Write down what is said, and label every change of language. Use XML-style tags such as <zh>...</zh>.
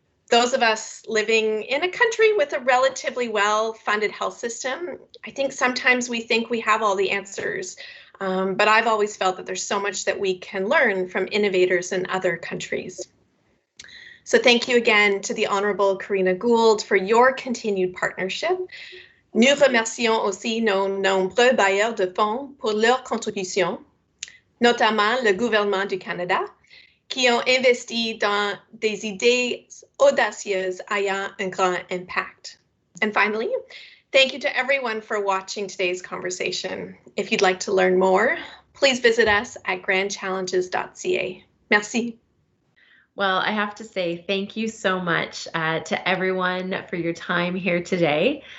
<en>Those of us living in a country with a relatively well-funded health system, I think sometimes we think we have all the answers, but I've always felt that there's so much that we can learn from innovators in other countries. So thank you again to the Honourable Karina Gould for your continued partnership.</en> <fr>Nous remercions aussi nos nombreux bailleurs de fonds pour leur contribution, notamment le gouvernement du Canada, qui ont investi dans des idées audacieuses ayant un grand impact.</fr> <en>And finally, thank you to everyone for watching today's conversation. If you'd like to learn more, please visit us at grandchallenges.ca.</en> <fr>Merci.</fr> <en>Well, I have to say thank you so much to everyone for your time here today.</en>